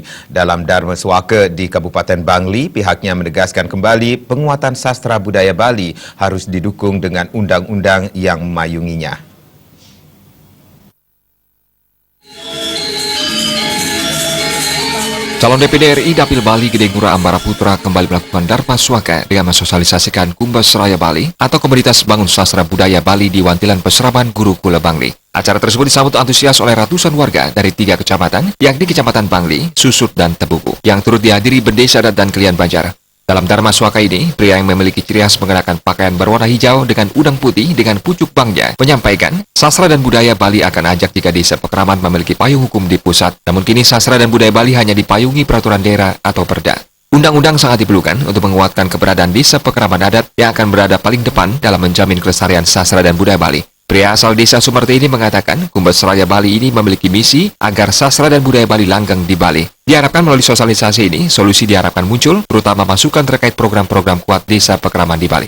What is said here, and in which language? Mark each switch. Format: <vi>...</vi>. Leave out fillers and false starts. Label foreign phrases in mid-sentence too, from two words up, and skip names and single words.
<id>Dalam Dharma Suaka di Kabupaten Bangli, pihaknya menegaskan kembali penguatan sastra budaya Bali harus didukung dengan undang-undang yang memayunginya. Calon DPD RI Dapil Bali Gede Ngurah Ambara Putra kembali melakukan Dharma Suaka dengan mensosialisasikan Kumbas Raya Bali atau Komunitas Bangun Sastra Budaya Bali di Wantilan Peseraman Gurukula Bangli. Acara tersebut disambut antusias oleh ratusan warga dari 3 kecamatan, yakni Kecamatan Bangli, Susut, dan Tebuku, yang turut dihadiri Bendesa Adat dan Kelian Banjar. Dalam Dharma Suaka ini, pria yang memiliki ciri khas mengenakan pakaian berwarna hijau dengan udang putih dengan pucuk bangnya menyampaikan, sastra dan budaya Bali akan ajak 3 desa Pekraman memiliki payung hukum di pusat. Namun kini sastra dan budaya Bali hanya dipayungi peraturan daerah atau perda. Undang-undang sangat diperlukan untuk menguatkan keberadaan desa Pekraman adat yang akan berada paling depan dalam menjamin kelestarian sastra dan budaya Bali. Pria asal desa Sumerti ini mengatakan Kumbas Raya Bali ini memiliki misi agar sastra dan budaya Bali langgeng di Bali. Diharapkan melalui sosialisasi ini, solusi diharapkan muncul, terutama masukan terkait program-program kuat desa Pekraman di Bali.</id>